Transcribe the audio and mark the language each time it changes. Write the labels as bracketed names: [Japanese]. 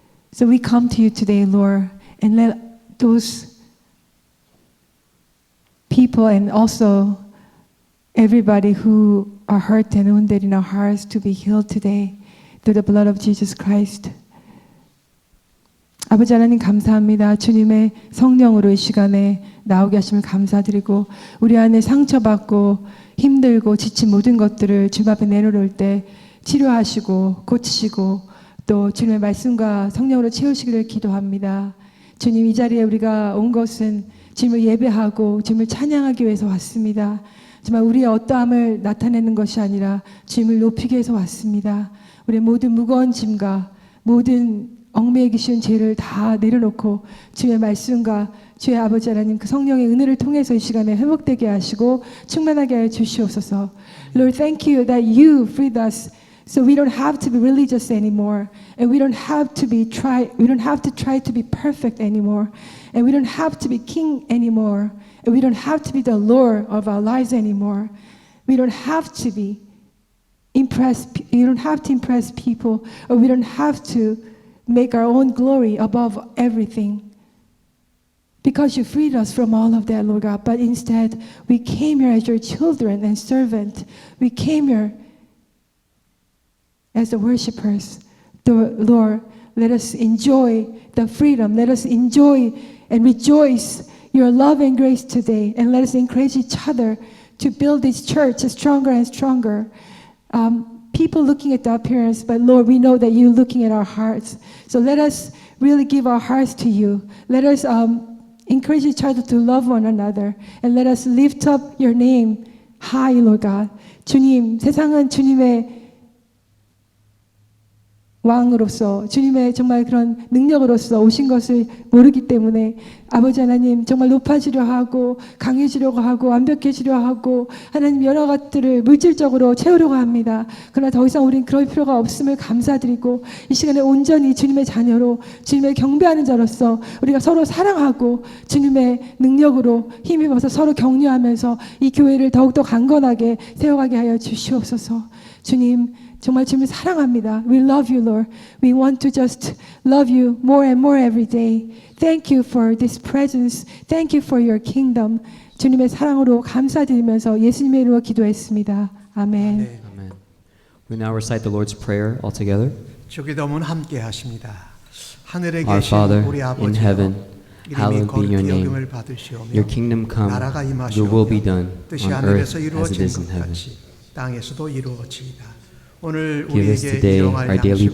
[English] So we come to you today, Lord, and let those people and also everybody who are hurt and wounded in our hearts to be healed today through the blood of Jesus Christ. [Korean] 아버지 하나님 감사합니다. 주님의 성령으로 이 시간에 나오게 하심을 감사드리고 우리 안에 상처받고 힘들고 지친 모든 것들을 주님 앞에 내놓을 때 치료하시고 고치시고 또 주님의 말씀과 성령으로 채우시기를 기도합니다. 주님 이 자리에 우리가 온 것은 주님을 예배하고 주님을 찬양하기 위해서 왔습니다. 정말 우리의 어떠함을 나타내는 것이 아니라 주님을 높이기 위해서 왔습니다. 우리의 모든 무거운 짐과 모든 얽매이기 쉬운 죄를 다 내려놓고 주의 말씀과 주의 아버지 하나님 그 성령의 은혜를 통해서 이 시간에 회복되게 하시고 충만하게 하여 주시옵소서. [English] Lord, thank you that you freed us so we don't have to be religious anymore and we don't have to try to be perfect anymore and we don't have to be king anymore and we don't have to be the Lord of our lives anymore. We don't have to impress people or we don't have to make our own glory above everything. Because you freed us from all of that, Lord God. But instead, we came here as your children and servant. We came here as the worshipers. Lord, let us enjoy the freedom. Let us enjoy and rejoice your love and grace today. And let us encourage each other to build this church stronger and stronger. People looking at the appearance, but Lord, we know that you're looking at our hearts. So let us really give our hearts to you. Let us encourage each other to love one another. And let us lift up your name high, Lord God. [Korean] 주님, 세상은 주님의 왕으로서 주님의 정말 그런 능력으로서 오신 것을 모르기 때문에 아버지 하나님 정말 높아지려 하고 강해지려고 하고 완벽해지려 하고 하나님 여러 것들을 물질적으로 채우려고 합니다. 그러나 더 이상 우린 그럴 필요가 없음을 감사드리고 이 시간에 온전히 주님의 자녀로 주님을 경배하는 자로서 우리가 서로 사랑하고 주님의 능력으로 힘입어서 서로 격려하면서 이 교회를 더욱더 강건하게 세워가게 하여 주시옵소서. 주님 정말 주님을 사랑합니다. [English] We love you, Lord. We want to just love you more and more every day. Thank you for this presence. Thank you for your kingdom. [Korean] 주님의 사랑으로 감사드리면서 예수님의 이름으로 기도했습니다. 아멘. 네. [English] Amen. We now recite the Lord's Prayer all together. [Korean] 주기도문 함께 하십니다. 하늘에 [English] Our [Korean] 계신 [English] Father [Korean] 우리 [English] in [Korean] 아버지여 [English] heaven, [Korean] 이름이 [English] hallowed be your [Korean] 거룩히 [English] name. [Korean] 여김을 받으시오며 [English] Your kingdom come, [Korean] 나라가 [English] your will be done [Korean] 임하시오며 뜻이 [English] on earth [Korean] 하늘에서 [English] as it [Korean] 이루어진 [English] is in [Korean] 것 [English] heaven. [Korean] 같이 땅에서도 이루어지이다. 오늘 [English] Give us [Korean] 우리에게 [English] today [Korean] 일용할 [English] our daily [Korean] 양식을